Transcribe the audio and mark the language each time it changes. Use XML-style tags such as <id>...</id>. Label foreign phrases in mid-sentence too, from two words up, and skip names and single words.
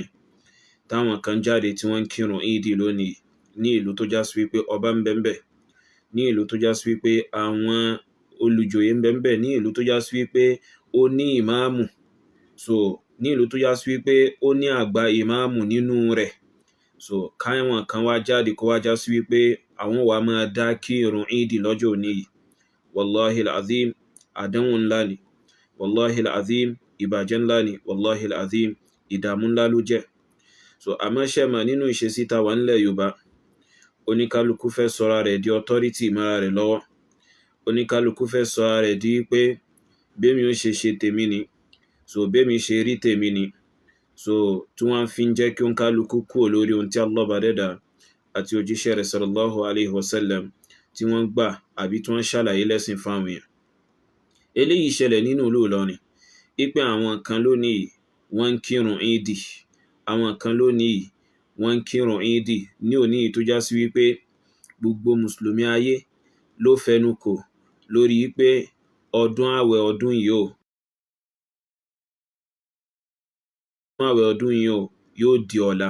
<yo>Táwọn kan jáde tí wọ́n ń kírun ìdí lónìí ní ìlú tó já sí wípé ọba ń bẹ ńbẹ̀, ní ìlú tó já sí wípé àwọn olùjòyè ń bẹ ńbẹ̀, ní ìlú tó já sí wípé ó ní ìmáàmù, so ní ìlú tó já sí wípé ó ní àgbà ìmáàmù nínú rẹ̀. So káwọn kan wá jáde kó wá já sí wípé àwọn wà máa dá kírun ìdí lọ́jọ́ òní yìí.</yo> <ar>والله العظيم,</ar> <yo>àdánwò ńlá ni.</yo> <ar>والله العظيم,</ar> <yo>ìbàjẹ́ ńlá ni.</yo> <ar>والله العظيم,</ar> <yo>ìdààmú ńlá ló jẹ́. So àmọ́ ṣẹ́mà nínú ìṣesí tá wà nílẹ̀ Yorùbá, oníkálukú fẹ́ sọra rẹ̀ di authority mara rẹ̀ lọ́wọ́. Oníkálukú fẹ́ sọra rẹ̀ di pé bẹ́mi ó ṣe tèmi ni, so bẹ́mi ṣe rí tèmi ni. So tí wọ́n fi ń jẹ́ kí oníkálukú kúrò lórí ohun tí Allah bá dẹ́dà àti òjíṣẹ́ rẹ̀</yo> <ar>صلى الله عليه وسلم</ar> <yo>tí wọ́n gbà àbí tí wọ́n ṣàlàyé lẹ́sìn fáwọn èèyàn. Eléyìí ṣẹlẹ̀ nínú ìlú Ìlọrin, ipe àwọn kan lónìí wọ́n ń kírun ìdí, àwọn kan lónìí wọ́n ń kírun ìdí ní òní tó já sí wípé gbogbo mùsùlùmí ayé ló fẹnu kò lórí pé ọdún àwẹ̀ ọdún yìí yóò di ọ̀la.</yo>